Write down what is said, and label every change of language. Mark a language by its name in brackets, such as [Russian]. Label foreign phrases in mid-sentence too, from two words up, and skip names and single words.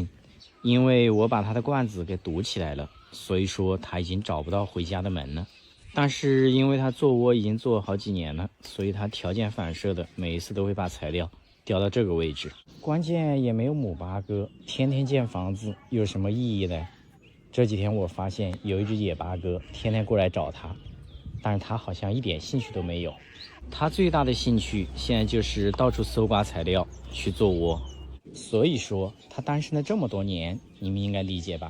[Chinese] 因為我把它的罐子給堵起來了，所以說它已經找不到回家的门了。但是因为它做窩已经做好幾年了，所以它条件反射的每一次都會把材料掉到這個位置。關鍵也沒有母八哥，天天建房子有什麼意義呢？這幾天我發現有一隻野八哥天天過來找他，但是他好像一點興趣都沒有。他最大的興趣現在就是到處搜刮材料去做窩。所以說他單身了這麼多年，你們應該理解吧？